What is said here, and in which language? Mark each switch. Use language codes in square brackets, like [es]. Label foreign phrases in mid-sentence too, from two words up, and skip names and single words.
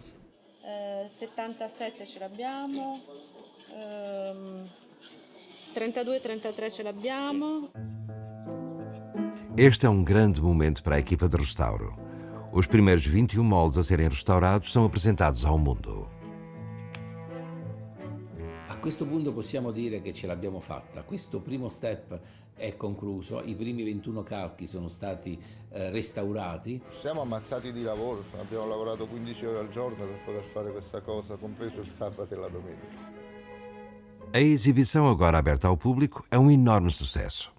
[it] 77 ce l'abbiamo, 32, 33 ce l'abbiamo. [pt] Este é um grande momento para a equipa de restauro. Os primeiros 21 moldes a serem restaurados são apresentados ao mundo. [it] A questo punto possiamo dire che ce l'abbiamo fatta. Questo primo step è concluso, i primi 21 calchi sono stati restaurati. Siamo ammazzati di lavoro, abbiamo lavorato 15 ore al giorno per poter fare questa cosa, compreso il sabato e la domenica. [pt] A exibição, agora aberta ao público, é um enorme sucesso.